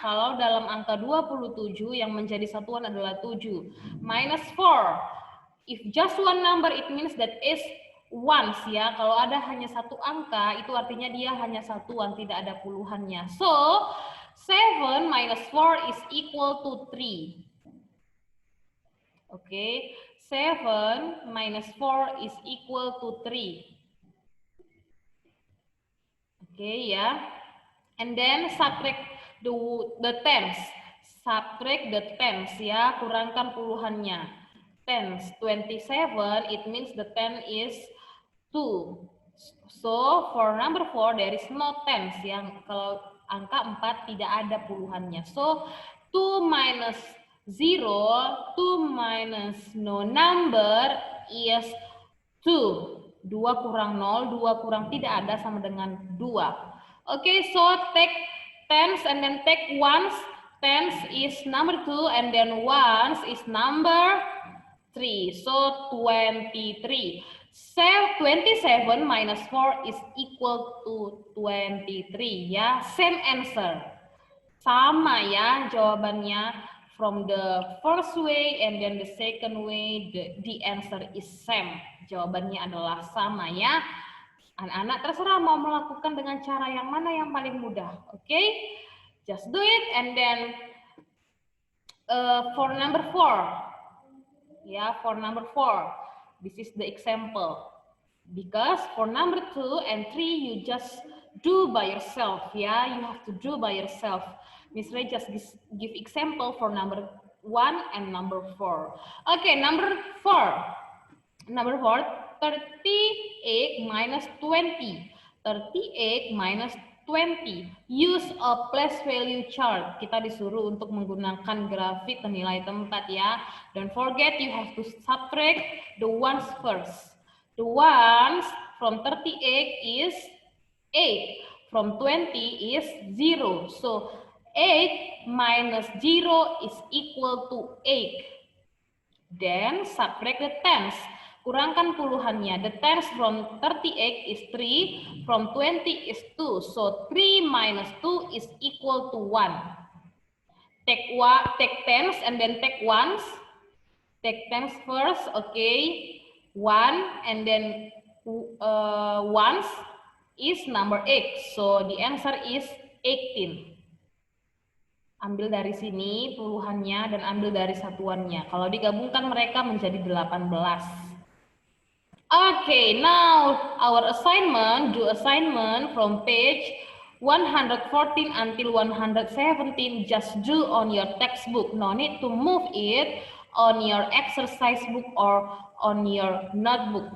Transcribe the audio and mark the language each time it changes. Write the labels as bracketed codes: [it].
[id] Kalau dalam angka 27 yang menjadi satuan adalah 7. Minus 4. [en] If just one number, it means that is ones ya. [id] Kalau ada hanya satu angka, itu artinya dia hanya satuan, tidak ada puluhannya. [en] So, 7 minus 4 is equal to 3. Okay, 7 minus 4 is equal to 3. Okay, ya. And then subtract the tens. Subtract the tens ya, [id] kurangkan puluhannya. [en] Tens, 27, it means the 10 is 2. So, for number 4, there is no tens. [id] Yang kalau angka 4 tidak ada puluhannya. [en] So, 2 minus 0, 2 minus no number is 2. [id] 2 kurang 0, 2 kurang tidak ada sama dengan 2. [en] Okay, so take tens and then take ones. tens is number 2 and then ones is number 3. So 23. 27 minus 4 is equal to 23 ya. Same answer. [id] Sama ya jawabannya [en] from the first way and then the second way the answer is same. [id] Jawabannya adalah sama ya. Anak-anak terserah mau melakukan dengan cara yang mana yang paling mudah. [en] Oke? Just do it and then for number 4. Yeah, for number 4, this is the example. Because for number 2 and 3, you just do by yourself. Yeah, you have to do by yourself. Miss Ray just give example for number 1 and number 4. Okay, number 4. Number 4, 38 minus 20. 38 minus 20. Use a place value chart. [id] Kita disuruh untuk menggunakan grafik penilai tempat ya. [en] Don't forget you have to subtract the ones first. The ones from 38 is 8. From 20 is 0. So 8 minus 0 is equal to 8. Then subtract the tens. [id] Kurangkan puluhannya. [en] The tens from 38 is 3, from 20 is 2. So 3 minus 2 is equal to 1. Take tens and then take ones. Take tens first, okay. 1 and then ones is number 8. So the answer is 18. [id] Ambil dari sini puluhannya dan ambil dari satuannya. Kalau digabungkan mereka menjadi 18. [en] Okay, now our assignment, do assignment from page 114 until 117, just do on your textbook. No need to move it on your exercise book or on your notebook.